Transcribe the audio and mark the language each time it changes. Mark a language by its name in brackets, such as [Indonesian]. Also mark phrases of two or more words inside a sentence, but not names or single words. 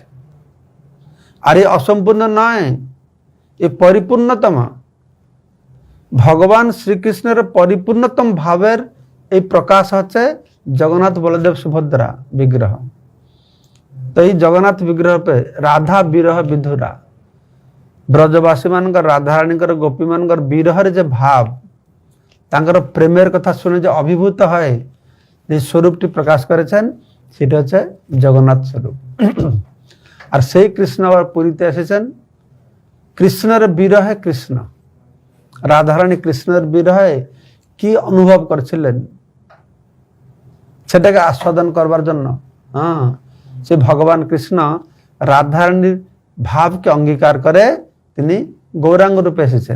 [Bangla] আর এই অসম্পূর্ণ নয়, এই পরিপূর্ণতম ভগবান শ্রীকৃষ্ণের পরিপূর্ণতম ভাবের এই প্রকাশ হচ্ছে জগন্নাথ বলদেব সুভদ্রা বিগ্রহ। তো এই জগন্নাথ বিগ্রহ পে রাধা বিরহ বিধুরা, [Odia] ବ୍ରଜବାସୀ ମାନଙ୍କର ରାଧାରାଣୀଙ୍କର ଗୋପୀ ମାନଙ୍କର ବିରହରେ ଯେ ଭାବ ତାଙ୍କର [Bangla] প্রেমের কথা শুনে যে অভিভূত হয় যে স্বরূপটি প্রকাশ করেছেন সেটা হচ্ছে জগন্নাথ স্বরূপ। আর সেই কৃষ্ণ আবার পুরীতে এসেছেন কৃষ্ণের বিরহে। কৃষ্ণ রাধারানী কৃষ্ণের বিরহে কি অনুভব করছিলেন সেটাকে আস্বাদন করবার জন্য সে ভগবান কৃষ্ণ রাধারানীর ভাবকে অঙ্গীকার করে তিনি গৌরাঙ্গ রূপে এসেছেন।